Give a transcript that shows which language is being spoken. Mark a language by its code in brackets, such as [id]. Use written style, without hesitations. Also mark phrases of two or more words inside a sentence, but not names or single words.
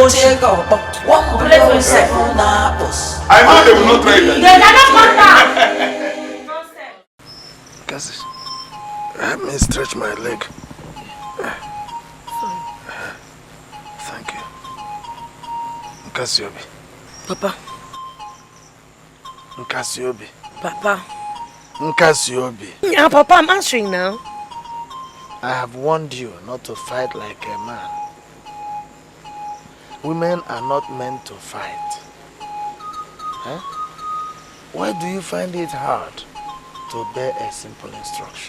[en] I know they will not try that. They cannot contact. Cassie, help me stretch my leg. Thank you. Cassiobi. Papa. Cassiobi. Papa. Nkasiobi. Yeah, Papa, I'm answering now. I have warned you not to fight like a man. Women are not meant to fight. Huh? Why do you find it hard to obey a simple instruction?